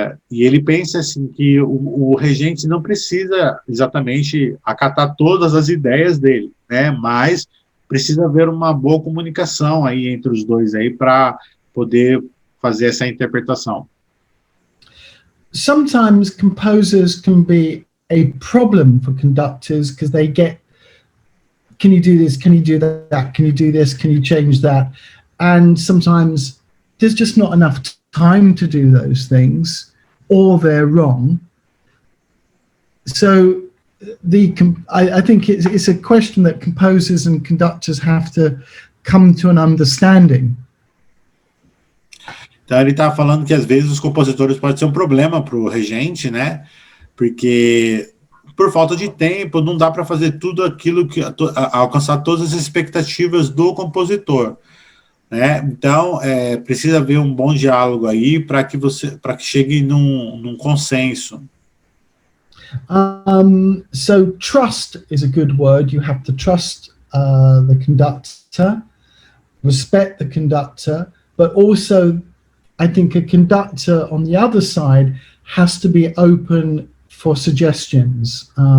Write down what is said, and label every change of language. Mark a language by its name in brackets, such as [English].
[Portuguese] E ele pensa assim que o regente não precisa exatamente acatar todas as ideias dele, né? Mas precisa haver uma boa comunicação aí entre os dois aí para poder fazer essa interpretação. [English] Sometimes composers can be a problem for conductors because they get, can you do this, can you do that, can you do this, can you change that? And sometimes there's just not enough time to do those things, or they're wrong. So I think it's a question that composers and conductors have to come to an understanding. [Portuguese] Então ele está falando que às vezes os compositores podem ser um problema para o regente, né? Porque por falta de tempo não dá para fazer tudo aquilo que alcançar todas as expectativas do compositor, né? Então precisa haver um bom diálogo aí para que chegue num consenso. [English] So trust is a good word. You have to trust the conductor, respect the conductor, but also I think a conductor on the other side has to be open for suggestions.